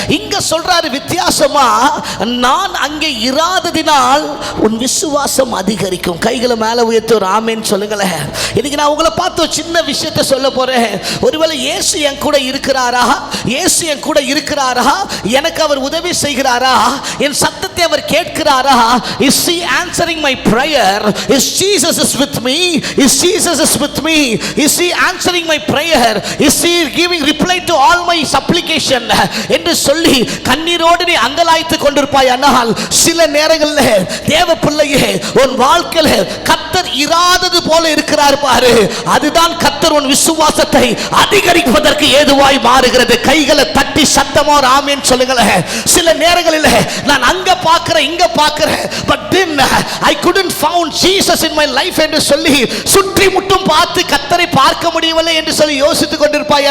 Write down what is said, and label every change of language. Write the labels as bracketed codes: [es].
[ta] இங்க சொல்றாரு வித்தியாசமா, நான் அங்கே இராததினால் உன் விசுவாசம் அதிகரிக்கும். கைகளை மேல உயர்த்தி ஒரு ஆமென் சொல்லுங்களேன். இன்னைக்கு நான் உங்களை பார்த்து ஒரு சின்ன விஷயத்தை சொல்ல போறேன். ஒருவேளை இயேசு என் கூட இருக்கிறாரா, இயேசு என் கூட இருக்கிறாரா, எனக்கு அவர் உதவி செய்கிறாரா, என் சத்தத்தை அவர் கேட்கிறாரா? [en] Is he answering my prayer? Is Jesus is with me? Is Jesus is with me? Is he answering my prayer? Is he giving reply to all my supplication? [ta] என்று சொல்லி கண்ணீரோடு நீ அங்கலாய்த்து கொண்டிருப்பாய். ஆனால் சில நேரங்களில் தேவ பிள்ளையே, உன் வாழ்க்கையில் கர்த்தர் இராதது போல இருக்கிறார் பாரு, அதுதான் கர்த்தர் உன் விசுவாசத்தை அதிகரிப்பதற்கு ஏதுவாய் மாறுகிறது. கைகளை தட்டி சத்தமா ஒரு ஆமென் சொல்லுங்களேன். சில நேரங்களில் நான் அங்க பார்க்கிறேன், இங்க பார்க்கிறேன், [en] but then I couldn't found Jesus in my life [ta] என்று சொல்லி சுற்றி முட்டும் பார்த்து கர்த்தரை பார்க்க முடியவில்லை என்று சொல்லி யோசித்துக் கொண்டிருப்பாய்.